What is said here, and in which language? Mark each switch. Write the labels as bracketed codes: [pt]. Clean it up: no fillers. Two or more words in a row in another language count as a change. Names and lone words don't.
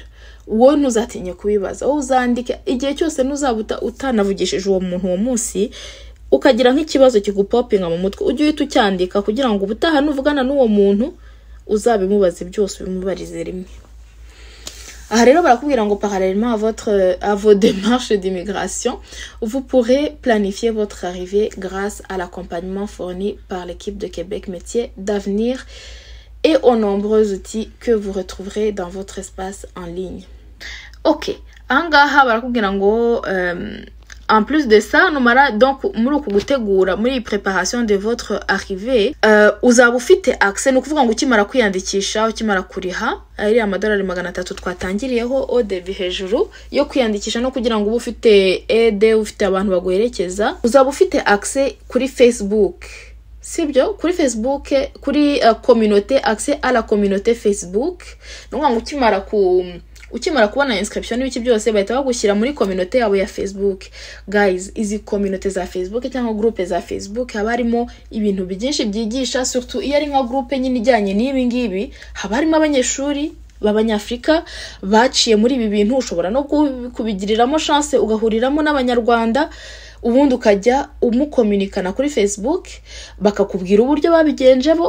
[rw] Wowe ntuzatinye kubibaza, wowe uzandike igihe cyose nuzabuta utanavugishije uwo muntu uwo munsi, ukagira nk'ikibazo kigupopinga mu mutwe ujye uhita ucyandika kugira ngo ubutaha nuvugana n'uwo muntu uzabimubaze byose bimubarize rimwe. Aha rero barakubwira ngo [fr] parallèlement à vos démarches d'immigration, vous pourrez planifier votre arrivée grâce à l'accompagnement fourni par l'équipe de Québec Métiers d'Avenir et aux nombreux outils que vous retrouverez dans votre espace en ligne. [rw] Ok, angaha barakubwira ngo [fr] en plus de ça [rw] numara donc muri uku gutegura muri [fr] préparation de votre arrivée [rw] uzaba ufite accès no kuvuga ngo ukimara kwiyandikisha ukimara kuriha ari amadolari 300 twatangiriyeho ODB hejuru yo kwiyandikisha no kugira ngo ufite aide ufite abantu baguherekeza uzaba ufite accès kuri Facebook sibyo kuri Facebook kuri communauté [fr] accès à la communauté Facebook [rw] no ngo ukimara kubona inscription n'ibiki byose bahita bagushyira muri communauté yabo ya Facebook. Guys, izi communauté za Facebook cyangwa groupe za Facebook haba harimo ibintu byinshi byigisha, surtout iyo ari nka groupe nyine ijyanye n'ibi ngibi, haba harimo abanyeshuri b'abanyafrika baciye muri ibi bintu, ushobora no kubigiriramo chance ugahuriramo n'abanyarwanda, ubundi ukajya umukomunikana kuri Facebook bakakubwira uburyo babigenjebo.